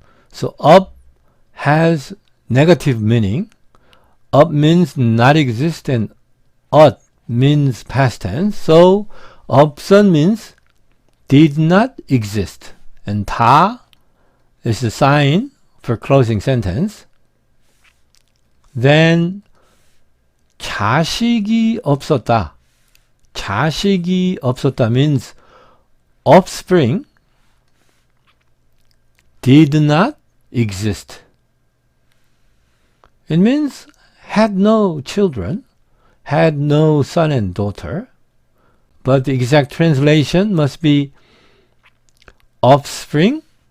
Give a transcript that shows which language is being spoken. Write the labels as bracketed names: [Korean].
[English] So up has negative meaning. Up means not exist, and 엇 means past tense. So 없선 means did not exist. And 다 is the sign for closing sentence. Then [Korean] 자식이 없었다. 자식이 없었다 [English] means offspring did not exist. It means had no children, had no son and daughter, but the exact translation must be offspring